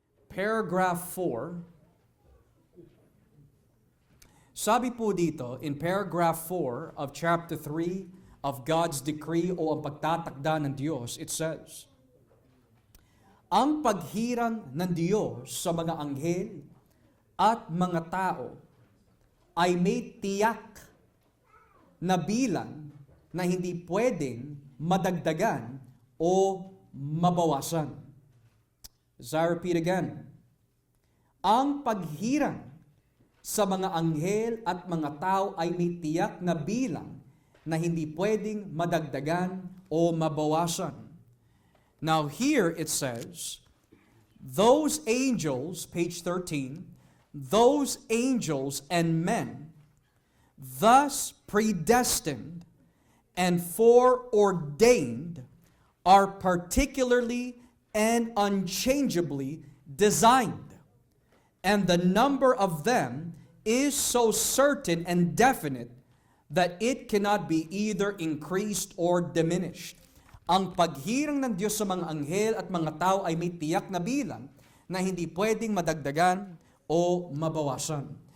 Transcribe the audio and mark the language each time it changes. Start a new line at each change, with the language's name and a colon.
Filipino: paragraph 4, sabi po dito,
English: in paragraph 4 of chapter 3 of God's decree
Filipino: o ang pagtatakda ng Diyos,
English: it says,
Filipino: ang paghirang ng Diyos sa mga anghel at mga tao ay may tiyak na bilang na hindi pwedeng madagdagan o mabawasan.
English: As I repeat again,
Filipino: ang paghirang sa mga anghel at mga tao ay may tiyak na bilang na hindi pwedeng madagdagan o mabawasan.
English: Now here it says, those angels, page 13, those angels and men, thus predestined and foreordained, are particularly and unchangeably designed. And the number of them is so certain and definite that it cannot be either increased or diminished.
Filipino: Ang paghirang ng Diyos sa mga anghel at mga tao ay may tiyak na bilang na hindi pwedeng madagdagan o mabawasan.